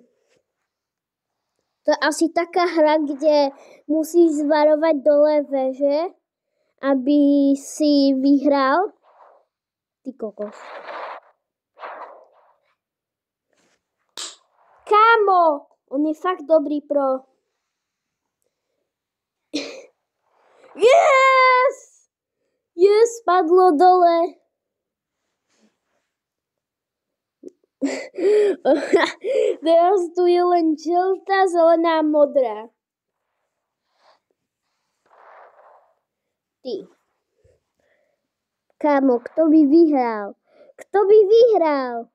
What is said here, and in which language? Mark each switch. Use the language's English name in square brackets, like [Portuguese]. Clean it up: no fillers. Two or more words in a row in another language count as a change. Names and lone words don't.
[Slovak] To je asi taká hra, kde musíš zvarovať dole veže, aby si vyhral. Ty kokos. Kámo, on je fakt dobrý pro. [English] Yes! Yes, [Slovak] spadlo dole. Teraz tu je len žltá, zelená, modrá. Ty. Kámo, kto by vyhral? Kto by vyhral?